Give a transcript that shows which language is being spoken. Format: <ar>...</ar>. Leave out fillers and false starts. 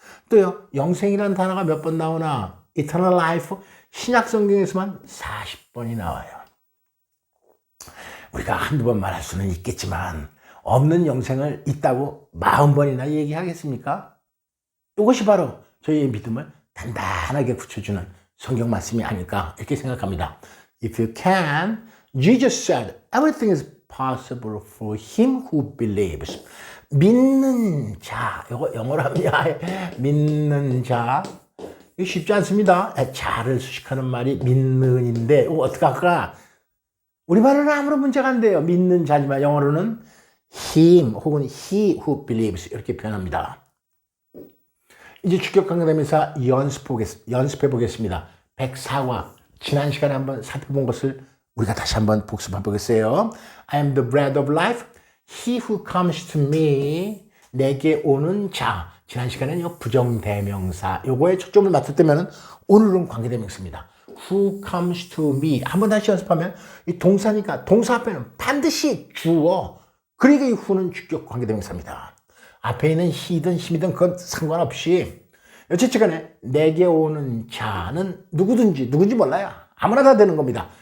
<ko>또요, 영생이라는 단어가 몇 번 나오나? Eternal Life, 신약 성경에서만 40번이 나와요. 우리가 한두 번 말할 수는 있겠지만 없는 영생을 있다고 40번이나 얘기하겠습니까? 이것이 바로 저희의 믿음을 단단하게 굳혀주는 성경 말씀이 아닐까 이렇게 생각합니다.</ko> <en>If you can, Jesus said, everything is possible for him who believes.</en> <ko>믿는 자, 이거 영어로 하면 믿는 자. 이거 쉽지 않습니다. 자를 수식하는 말이 믿는인데 이거 어떻게 할까? 우리말로는 아무런 문제가 안 돼요. 믿는 자지만 영어로는 him 혹은</ko> <en>he who believes</en> <ko>이렇게 표현합니다. 이제 주격 강단대명사 연습해 보겠습니다. 104화 지난 시간에 한번 살펴본 것을 우리가 다시 한번 복습해 보겠어요.</ko> <en>I am the bread of life. He who comes to me</en> <ko>내게 오는 자. 지난 시간에는 이 부정대명사 요거에 초점을 맞췄다면 오늘은 관계대명사입니다.</ko> <en>Who comes to me</en> <ko>한번 다시 연습하면 이 동사니까 동사 앞에는 반드시 주어 그러니까 이 who는 주격 관계대명사입니다. 앞에 있는 he든 힘이든 그건 상관없이 어쨌든 간에 내게 오는 자는 누구든지 누군지 몰라요. 아무나 다 되는 겁니다.</ko>